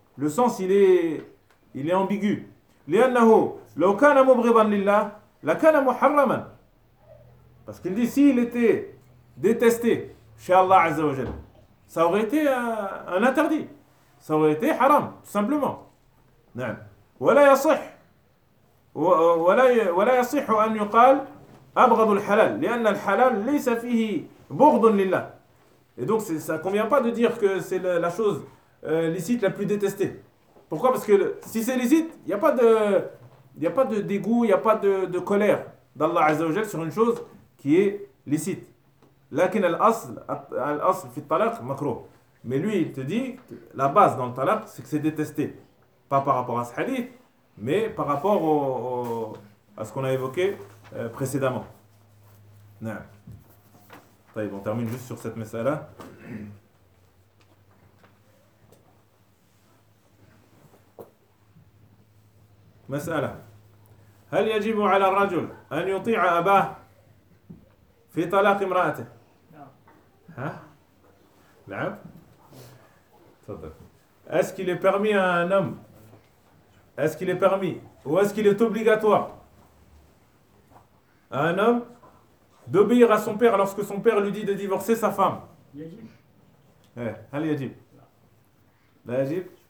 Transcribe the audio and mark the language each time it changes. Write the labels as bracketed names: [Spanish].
[French] Le sens, il est ambigu. [Arabic] لِأَنَّهُ لَوْ كَانَ مُبْغِضًا لِلَّهِ لَكَانَ مُحَرَّمًا. [French] Parce qu'il dit, s'il était détesté chez Allah Azza wa Jal, ça aurait été un interdit. Ça aurait été haram, tout simplement. Non. [Arabic] ولا يصح ولا يصح أن يقال أبغض الحلال لأن الحلال ليس فيه بغض لله. [French] Et donc ça convient pas de dire que c'est la chose licite la plus détestée. Pourquoi? Parce que si c'est licite, il y a pas de dégoût, il y a pas de colère d'Allah Azza wa Jalla sur une chose qui est licite. [Arabic] لكن الأصل في الطلاق مكروه. [French] Mais lui, il te dit, la base dans le talaq, c'est que c'est détesté. Pas par rapport à ce hadith, mais par rapport à ce qu'on a évoqué précédemment. Non. On termine juste sur cette message-là. Message-là. [Arabic] هل يجب على الرجل أن يطيع أباه في طلاق امرأته؟ Non. [French] Hein? Non. Est-ce qu'il est permis à un homme? Est-ce qu'il est permis? Ou est-ce qu'il est obligatoire à un homme d'obéir à son père lorsque son père lui dit de divorcer sa femme? [Arabic] Yajib. Yajib. La Yajib.